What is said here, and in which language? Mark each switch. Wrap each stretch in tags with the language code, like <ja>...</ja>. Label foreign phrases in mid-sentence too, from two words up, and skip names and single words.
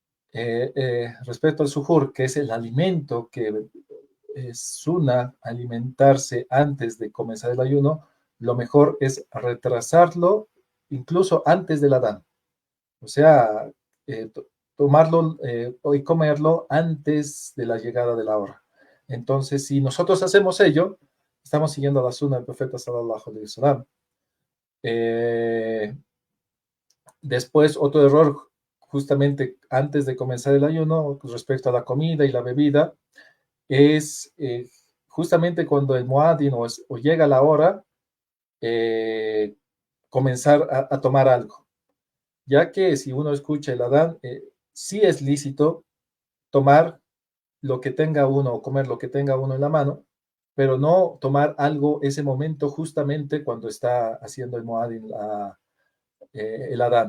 <es>Respecto al suhur, que es el alimento que es sunna alimentarse antes de comenzar el ayuno, lo mejor es retrasarlo incluso antes del Adán. O sea, tomarlo y comerlo antes de la llegada de la hora. Entonces, si nosotros hacemos ello, estamos siguiendo la sunna del profeta</es> <ar>صلى الله عليه وسلم.</ar> <es>Eh, Después, otro error, justamente antes de comenzar el ayuno, respecto a la comida y la bebida, es justamente cuando el muadin o llega la hora, eh, comenzar a tomar algo, ya que si uno escucha el Adán, sí es lícito tomar lo que tenga uno o comer lo que tenga uno en la mano, pero no tomar algo ese momento justamente cuando está haciendo el muadin, el Adán.</es>